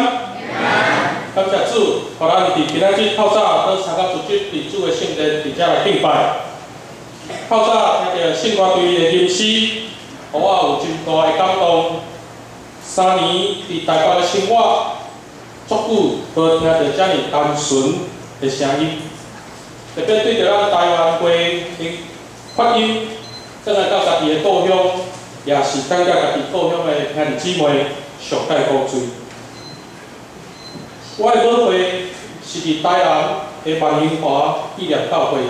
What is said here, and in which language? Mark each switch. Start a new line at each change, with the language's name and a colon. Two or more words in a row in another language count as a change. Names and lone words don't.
Min Nan Chinese: 感谢主，互咱伫今仔日透早倒参加组织伫主的圣殿，伫遮来敬拜。透早听到圣歌队的吟诗，互我有真大的感动。3年伫台北的生活，足久无听到遮尔单纯的声音，特别对着咱台湾会发音，转来到家己的故乡，也是感觉家己故乡的兄弟姊妹上界好水。我的母会是伫台南的万荣华纪念教会。